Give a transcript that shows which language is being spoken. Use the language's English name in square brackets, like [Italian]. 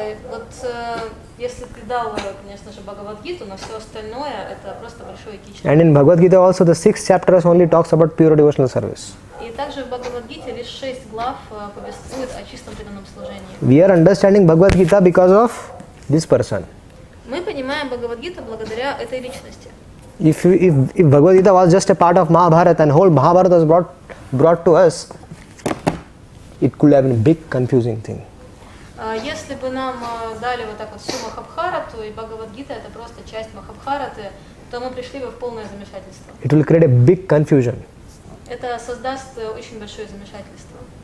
[Russian] Вот если ты дал, конечно же, Бхагавад-гиту, но все остальное это просто большое кичри. [English] And in Bhagavad Gita also the 6th chapter only talks about pure devotional service. [Russian] И также в Бхагавад-гите лишь 6 глав повествует о чистом преданном служении. [English] We are understanding Bhagavad Gita because of this person. [Russian] Мы понимаем Бхагавад-гиту благодаря этой личности. [English] If Bhagavad Gita was just a part of Mahabharata and whole Mahabharata was brought to us, it could have been a big confusing thing. [Russian] Если бы нам дали вот так вот всю Махабхарату, и Бхагавад-гита это просто часть Махабхараты, то мы пришли бы в полное замешательство. [English] It will create a big confusion. [Russian] Это создаст очень большое замешательство.